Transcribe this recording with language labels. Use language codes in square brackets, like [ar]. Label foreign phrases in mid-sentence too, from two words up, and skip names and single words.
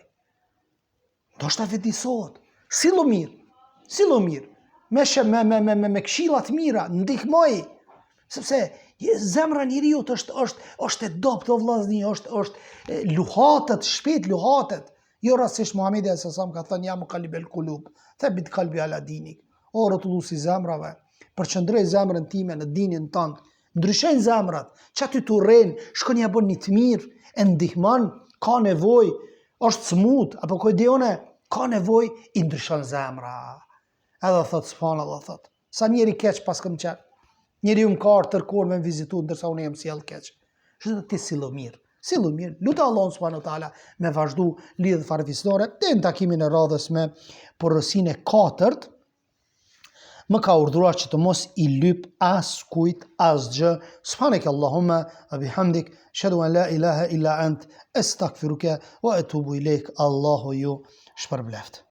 [sq] Ndoshta vetë disohet. Sillu mirë. Me këshilla të mira, ndihmoj. Sepse zemra e njeriu është e dobët o vllazni, është luhatet, shpejt luhatet. Jo rastisht Muhamedi s.a.s. ka thënë [ar] يا مقلب القلوب ثبت قلبي على دينك. [sq] O rrotulluesi zemrave, përqendroj zemrën time në dinin tënd. Ndryshojnë zemrat, që aty të urren, shkon ja bën një të mirë, e ndihmon, ka nevojë, është smut, apo kujdeone, ka nevojë, i ndryshon zemra. Edhe thot, subhanallah, thot, sa njeri keq pas këm qenë. Njeri më ka tërkur me vizitu, ndërsa unë jam sjell keq. Shdo ti sillo mirë, Sillu mirë, lutë Allahun [ar] سبحانه وتعالى [sq] me vazhdu lidhje farefisnore. Dhe në takimin e radhës me porosinë e katërt, më ka urdhëruar që të mos i lyp as kujt asgjë. [ar] سبحانك اللهم وبحمدك أشهد أن لا إله إلا أنت أستغفرك وأتوب إليك. [sq] Allahu ju shpërbleft.